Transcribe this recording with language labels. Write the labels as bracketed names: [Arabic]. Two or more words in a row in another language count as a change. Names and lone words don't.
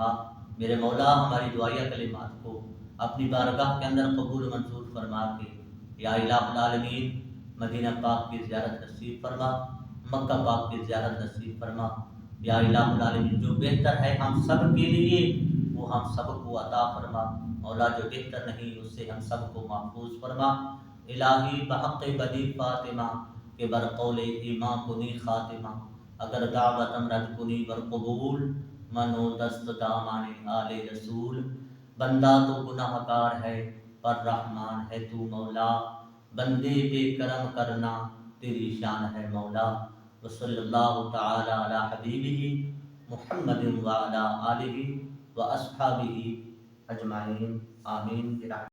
[Urdu] میرے مولا ہماری دعائیہ کلمات کو اپنی بارگاہ کے اندر قبول و منظور فرما کے [Arabic] یا الہ العالمین [Urdu] مدینہ پاک کی زیارت نصیب فرما، مکہ پاک کی زیارت نصیب فرما۔ [Arabic] یا الہ العالمین [Urdu] جو بہتر ہے ہم سب کے لیے وہ ہم سب کو عطا فرما، مولا جو بہتر نہیں اس سے ہم سب کو محفوظ فرما۔ [Persian] الہی بحق بدی فاطمہ کہ بر قول ایمان کنی خاتمہ، اگر دعوتم رد کنی بر قبول، منو دست دامان آل رسول۔ [Urdu] بندہ تو گناہ گار ہے پر رحمان ہے تو مولا، بندے پہ کرم کرنا تیری شان ہے مولا۔ [Arabic] وصلی اللہ تعالی علی حبیبہ محمد وعلی آلہ واصحابہ اجمعین، آمین۔